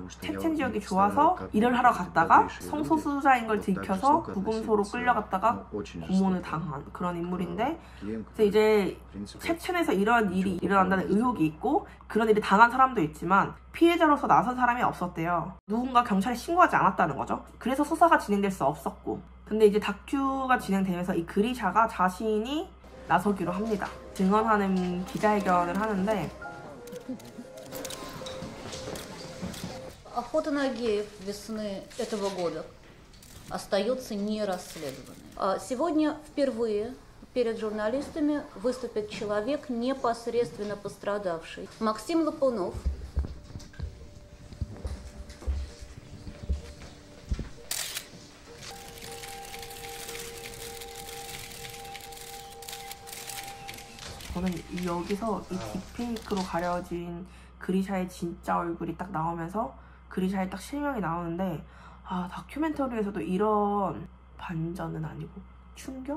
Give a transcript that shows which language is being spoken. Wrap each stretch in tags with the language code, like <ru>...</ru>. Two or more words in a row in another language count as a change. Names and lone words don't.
<ko>체첸 지역이 좋아서 일을 하러 갔다가 성소수자인 걸 들켜서 구금소로 끌려갔다가 고문을 당한 그런 인물인데 이제 체첸에서 이런 일이 일어난다는 의혹이 있고 그런 일이 당한 사람도 있지만 피해자로서 나선 사람이 없었대요. 누군가 경찰에 신고하지 않았다는 거죠. 그래서 수사가 진행될 수 없었고 근데 이제 다큐가 진행되면서 이 그리샤가 자신이 나서기로 합니다. 증언하는 기자회견을 하는데</ko> <ru>Охота на геев весны этого года остается нерасследованной. Сегодня впервые перед журналистами выступит человек, непосредственно пострадавший. Максим Лопунов.</ru> <ko>저는 여기서 이 딥페이크로 가려진 그리샤의 진짜 얼굴이 딱 나오면서 그리샤의 딱 실명이 나오는데 아 다큐멘터리에서도 이런 반전은 아니고 충격?</ko>